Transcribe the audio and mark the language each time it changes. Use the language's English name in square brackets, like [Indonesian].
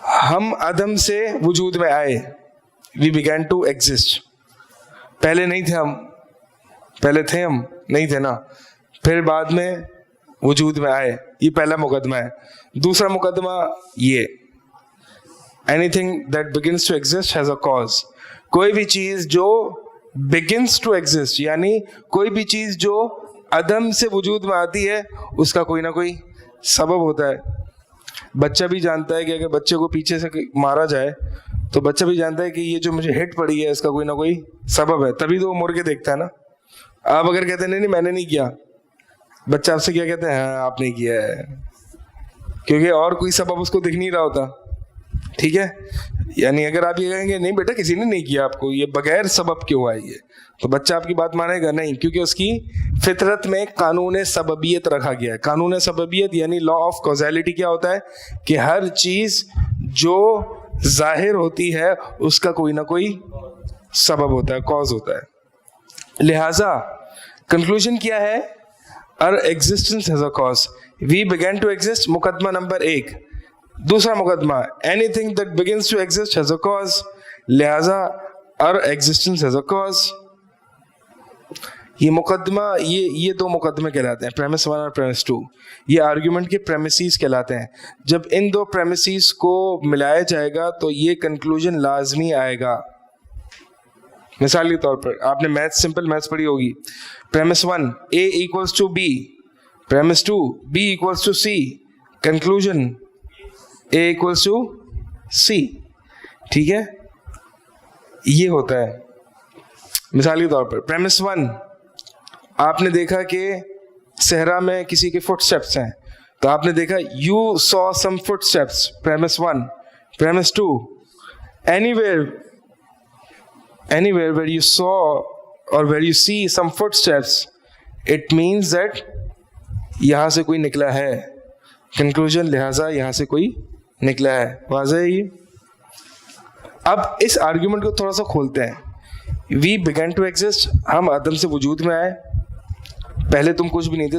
[Urdu] ہم عدم سے وجود میں آئے. [English] We begin to exist. [Urdu] پہلے نہیں تھے ہم، پہلے تھے ہم نہیں تھے نا، پھر بعد میں وجود میں آئے. یہ پہلا مقدمہ ہے. دوسرا مقدمہ یہ [English] anything that begins to exist has a cause. [Urdu] کوئی بھی چیز جو [English] begins to exist [Urdu] یعنی کوئی بھی چیز جو عدم سے وجود میں آتی ہے اس کا کوئی نہ کوئی سبب ہوتا ہے. بچہ بھی جانتا ہے کہ اگر بچے کو پیچھے سے مارا جائے تو بچہ بھی جانتا ہے کہ یہ جو مجھے ہٹ پڑی ہے اس کا کوئی نہ کوئی سبب ہے، تبھی تو وہ مڑ کے دیکھتا ہے نا. آپ اگر کہتے ہیں نہیں میں نے نہیں کیا، بچہ آپ سے کیا کہتے ہیں؟ ہاں آپ نے کیا ہے، کیونکہ اور کوئی سبب اس کو دکھ نہیں رہا ہوتا. ٹھیک ہے، یعنی اگر آپ یہ کہیں گے نہیں بیٹا کسی نے نہیں کیا آپ کو، یہ بغیر سبب کیوں ہوا ہے یہ، تو بچہ آپ کی بات مانے گا نہیں، کیونکہ اس کی فطرت میں قانون سببیت رکھا گیا ہے. قانون سببیت یعنی لا آف کوزیلٹی کیا ہوتا ہے کہ ہر چیز جو ظاہر ہوتی ہے اس کا کوئی نہ کوئی سبب ہوتا ہے، کاز ہوتا ہے. لہذا کنکلوژن کیا ہے؟ [English] our existence has a cause. We began to exist [Urdu] مقدمہ نمبر 1. دوسرا مقدمہ [English] anything that begins to exist has a cause. لہذا our existence has a cause. [Urdu] یہ مقدمہ یہ دو مقدمے کہلاتے ہیں، premise 1 اور premise 2. یہ آرگیومنٹ کے premises کہلاتے ہیں. جب ان دو premises کو ملایا جائے گا تو یہ کنکلوژن لازمی آئے گا. مثال کے طور پر آپ نے سمپل میتھس پڑھی ہوگی. [English] premise 1 A equals to B, premise 2 B equals to C, conclusion A equals to C. [Urdu] ٹھیک ہے، یہ ہوتا ہے. مثال کے طور پر premise 1 آپ نے دیکھا کہ صحرا میں کسی کے فٹ اسٹیپس ہیں، تو آپ نے دیکھا [English] you saw some footsteps. premise 1. premise 2 anywhere where you saw or where you see some footsteps, it means that [Urdu] یہاں سے کوئی نکلا ہے. کنکلوژن لہٰذا یہاں سے کوئی نکلا ہے. واضح ہے یہ. اب اس آرگیومنٹ کو تھوڑا سا کھولتے ہیں. [English] we began to exist، [Urdu] ہم عدم سے وجود میں آئے. پہلے تم کچھ بھی نہیں تھے.